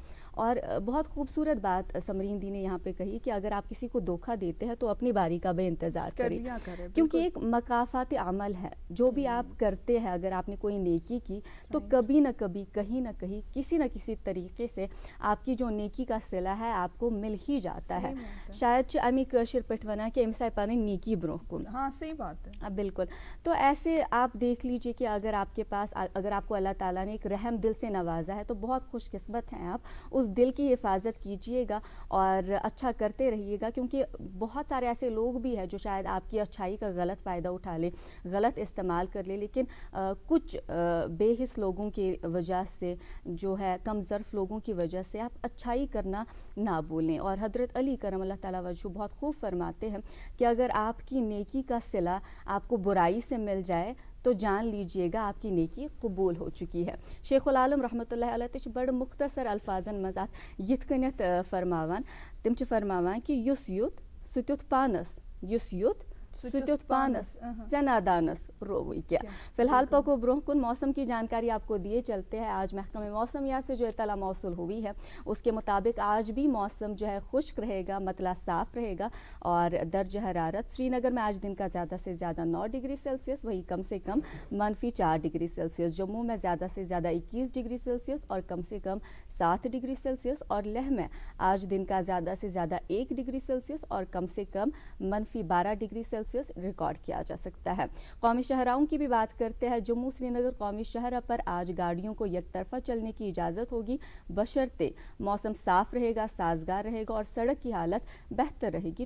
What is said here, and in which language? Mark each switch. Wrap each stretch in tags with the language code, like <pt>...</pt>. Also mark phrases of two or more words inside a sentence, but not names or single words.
<ur>اور بہت خوبصورت بات سمرین دی نے یہاں پہ کہی کہ اگر آپ کسی کو دھوکہ دیتے ہیں تو اپنی باری کا بے انتظار کریں، کیونکہ ایک مکافات عمل ہے۔ جو بھی آپ کرتے ہیں، اگر آپ نے کوئی نیکی کی تو کبھی نہ کبھی کہیں نہ کہیں کسی نہ کسی طریقے سے آپ کی جو نیکی کا صلہ ہے آپ کو مل ہی جاتا ہے۔</ur> <ks>شاید امی کشر پٹ ونا کہ امسائے پانے نیکی بروہ کن۔</ks> <ur>ہاں صحیح بات ہے، بالکل۔ تو ایسے آپ دیکھ لیجئے کہ اگر آپ کے پاس، اگر آپ کو اللہ تعالیٰ نے ایک رحم دل سے نوازا ہے تو بہت خوش قسمت ہیں آپ۔ اس دل کی حفاظت کیجئے گا اور اچھا کرتے رہیے گا، کیونکہ بہت سارے ایسے لوگ بھی ہیں جو شاید آپ کی اچھائی کا غلط فائدہ اٹھا لیں، غلط استعمال کر لیں، لیکن کچھ بے حس لوگوں کی وجہ سے، جو ہے کم ظرف لوگوں کی وجہ سے آپ اچھائی کرنا نہ بھولیں۔ اور حضرت علی کرم اللہ تعالیٰ وجہ بہت خوب فرماتے ہیں کہ اگر آپ کی نیکی کا صلہ آپ کو برائی سے مل جائے تو جان لیجئے گا آپ کی نیکی قبول ہو چکی ہے۔</ur> <ks>شیخ العالم رحمۃ اللہ علیہ تچ بڑ مختصر الفاظن مزات یت کنیت فرماوان، تم چھ فرماوان کہ یس یوت سہ تیوت پانس، یس یوت سہ تیوت پانس، ژے نادانس رووی کیا۔ فی الحال پکو برونہ کن،</ks> <ur>موسم کی جانکاری آپ کو دیے چلتے ہیں۔ آج محکمہ موسمیات سے جو اطلاع موصول ہوئی ہے اس کے مطابق آج بھی موسم جو ہے خشک رہے گا، مطلع صاف رہے گا، اور درجہ حرارت سری نگر میں آج دن کا زیادہ سے زیادہ 9 ڈگری سیلسیس، وہی کم سے کم -4 ڈگری سیلسیس۔ جموں میں زیادہ سے زیادہ 21 ڈگری سیلسیس اور کم سے کم 7 ڈگری سیلسیس، اور لیہ میں آج دن کا زیادہ سے زیادہ 1 ڈگری سیلسیس اور کم سے کم -12 ڈگری سیلسیس ریکارڈ کیا جا سکتا ہے۔ قومی شاہراہوں کی بھی بات کرتے ہیں۔ جموں سری نگر قومی شاہراہ پر آج گاڑیوں کو یک طرفہ چلنے کی اجازت ہوگی، بشرطے موسم صاف رہے گا، سازگار رہے گا اور سڑک کی حالت بہتر رہے گی۔</ur>